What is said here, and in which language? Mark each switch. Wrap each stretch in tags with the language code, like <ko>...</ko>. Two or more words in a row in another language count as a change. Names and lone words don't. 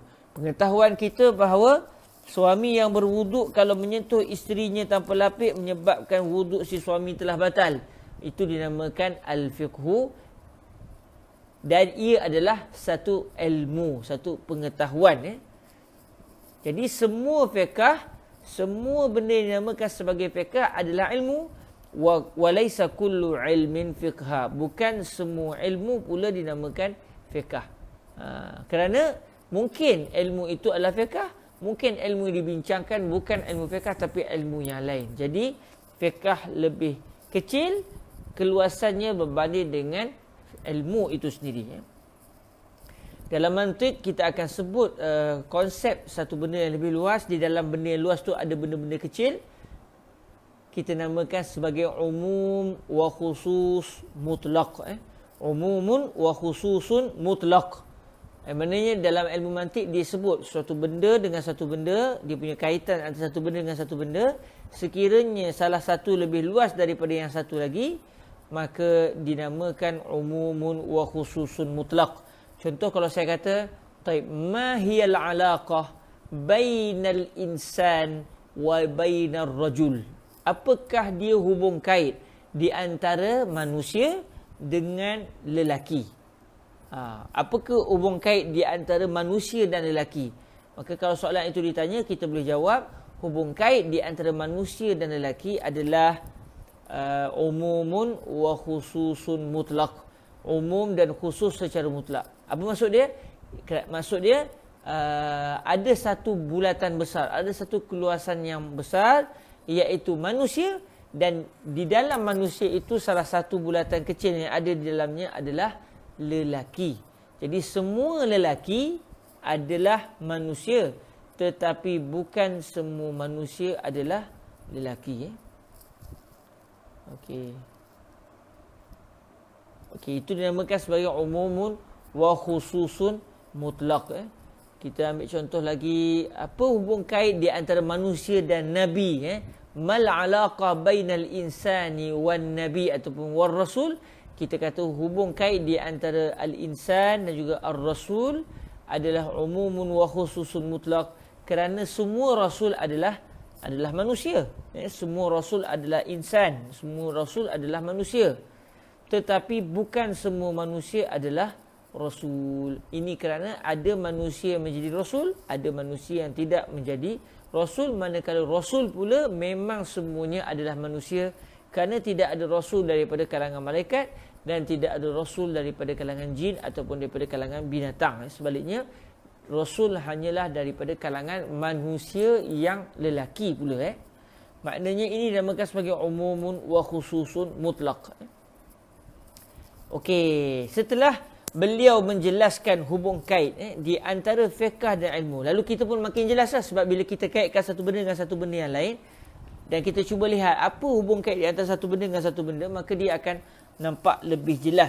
<ms>Pengetahuan kita bahawa suami yang berwuduk kalau menyentuh isterinya tanpa lapik menyebabkan wuduk si suami telah batal, itu dinamakan al-fiqhu. Dan ia adalah satu ilmu, satu pengetahuan. Jadi semua fiqh, semua benda yang dinamakan sebagai fiqh adalah ilmu.</ms> <ar>وليس كل علم فقها.</ar> <ms>Bukan semua ilmu pula dinamakan fiqh. Kerana mungkin ilmu itu adalah fiqh, mungkin ilmu dibincangkan bukan ilmu fiqh tapi ilmu yang lain. Jadi fiqh lebih kecil keluasannya berbanding dengan ilmu itu sendiri. Dalam mantik kita akan sebut konsep satu benda yang lebih luas. Di dalam benda yang luas tu ada benda-benda kecil. Kita namakan sebagai</ms> <ar>عموم وخصوص مطلق. عموم وخصوص مطلق.</ar> <ms>Maknanya dalam ilmu mantik dia sebut suatu benda dengan satu benda, dia punya kaitan antara satu benda dengan satu benda. Sekiranya salah satu lebih luas daripada yang satu lagi, maka dinamakan</ms> <ar>عموم وخصوص مطلق.</ar> <ms>Contoh kalau saya kata, taib,</ms> <ar>ما هي العلاقة بين الإنسان وبين الرجل.</ar> <ms>Apakah dia hubung kait di antara manusia dengan lelaki? Apakah hubung kait di antara manusia dan lelaki? Maka kalau soalan itu ditanya, kita boleh jawab, hubung kait di antara manusia dan lelaki adalah</ms> <ar>عموم وخصوص مطلق.</ar> <ms>Umum dan khusus secara mutlak. Apa maksud dia? Maksud dia ada satu bulatan besar, ada satu keluasan yang besar, iaitu manusia, dan di dalam manusia itu salah satu bulatan kecil yang ada di dalamnya adalah lelaki. Jadi semua lelaki adalah manusia, tetapi bukan semua manusia adalah lelaki. Okey, itu dinamakan sebagai</ms> <ar>عموم وخصوص مطلق.</ar> <ms>Kita ambil contoh lagi, apa hubung kait di antara manusia dan nabi?</ms> <ar>ما العلاقة بين الإنسان والنبي ataupun والرسول?</ar> <ms>Kita kata hubung kait di antara al-insan dan juga ar-rasul adalah</ms> <ar>عموم وخصوص مطلق,</ar> <ms>kerana semua rasul adalah manusia. Semua rasul adalah insan, semua rasul adalah manusia. Tetapi bukan semua manusia adalah rasul. Ini kerana ada manusia yang menjadi rasul, ada manusia yang tidak menjadi rasul. Manakala rasul pula memang semuanya adalah manusia, kerana tidak ada rasul daripada kalangan malaikat dan tidak ada rasul daripada kalangan jin ataupun daripada kalangan binatang. Sebaliknya, rasul hanyalah daripada kalangan manusia yang lelaki pula. Maknanya ini dinamakan sebagai</ms> <ar>عموم وخصوص مطلق.</ar> <ms>Okey, setelah beliau menjelaskan hubung kait di antara fiqh dan ilmu, lalu kita pun makin jelaslah, sebab bila kita kaitkan satu benda dengan satu benda yang lain dan kita cuba lihat apa hubung kait di antara satu benda dengan satu benda, maka dia akan nampak lebih jelas.</ms>